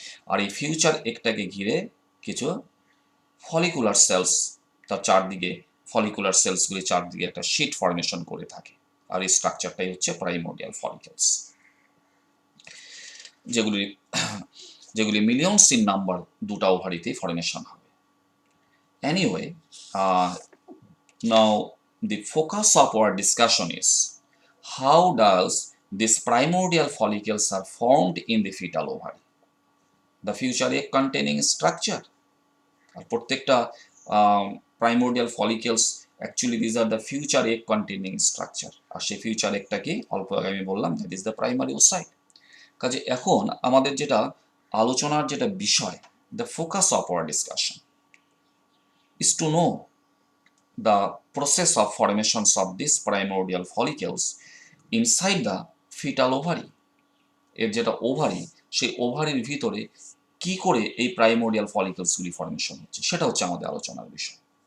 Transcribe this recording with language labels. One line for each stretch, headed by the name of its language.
Bangla: আর এই ফিউচার এগটাকে ঘিরে কিছু ফলিকুলার সেলস, তার চারদিকে ফলিকুলার সেলসগুলি চারদিকে একটা শীট ফর্মেশন করে থাকে, আর এই স্ট্রাকচারটাই হচ্ছে প্রাইমোর্ডিয়াল ফলিকেলস, যেগুলি
English: millions in number
Bangla: দুটা ওভারিতেই ফর্মেশন হবে।
English: Anyway, now the focus of our discussion is how does these primordial follicles are formed in the fetal ovary, the future egg containing structure.
Bangla: আর প্রত্যেকটা
English: primordial follicles actually these are the future egg containing structure,
Bangla: আর সেই future এগটাকে অল্প আগে আমি বললাম
English: that is the primary oocyte.
Bangla: কাজে এখন আমাদের যেটা আলোচনার যেটা বিষয়,
English: the focus of our discussion is to know the process of formations of these primordial follicles inside the fetal ovary.
Bangla: এর যেটা ওভারি, সেই ওভারির ভিতরে কি করে এই প্রাইমোর্ডিয়াল ফলিকলসগুলি ফর্মেশন হচ্ছে, সেটা হচ্ছে আমাদের আলোচনার বিষয়।